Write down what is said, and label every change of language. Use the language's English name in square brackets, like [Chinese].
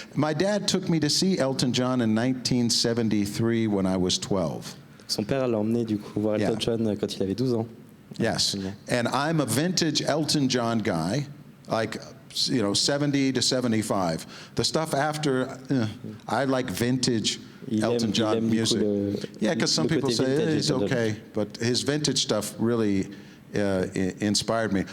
[English] My dad took me to see Elton John in 1973 when I was 12. [French] Son père l'a emmené du coup voir Elton John quand il avait 12 ans. [English] Yes, and I'm a vintage Elton John guy, like 70 to 75. The stuff after, I like vintage Elton John music. Because some people say it's okay, but his vintage stuff really inspired me.